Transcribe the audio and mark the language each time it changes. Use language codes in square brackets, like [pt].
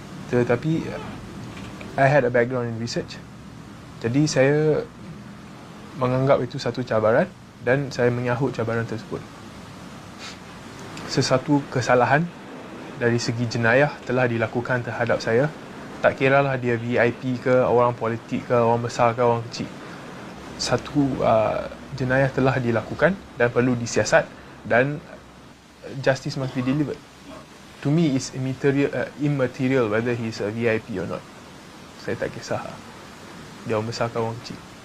[en] Tetapi I had a background in research. [ms] Jadi saya menganggap itu satu cabaran dan saya menyahut cabaran tersebut. Sesuatu kesalahan dari segi jenayah telah dilakukan terhadap saya. Tak kiralah dia VIP ke, orang politik ke, orang besar ke, orang kecil. Satu jenayah telah dilakukan dan perlu disiasat dan [en] justice must be delivered. To me, it's immaterial whether he's a VIP or not. [ms] Saya tak kisah dia orang besar ke orang kecil.